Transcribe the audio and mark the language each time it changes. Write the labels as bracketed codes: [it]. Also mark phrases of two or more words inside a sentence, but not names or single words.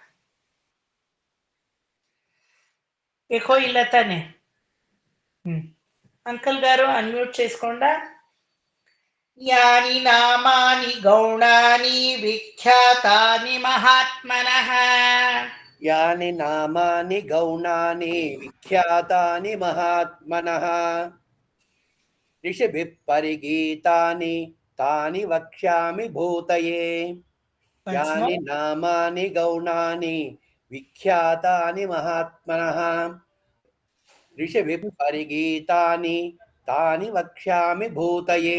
[kn] ಎಕೋ ಇಲ್ಲ ತಾನೆ? [te] ಅಂಕಲ್ గారు అన్మ్యూట్ చేసుకొండా. [sa] యాని నామాని గౌణాని విఖ్యాతాని మహాత్మనః. यानि नामानि गौणानि विख्यातानि महात्मनः ऋषिभिः परिगीतानि तानि वक्ष्यामि भूतये. यानि नामानि गौणानि विख्यातानि महात्मनः ऋषिभिः परिगीतानि तानि वक्ष्यामि भूतये.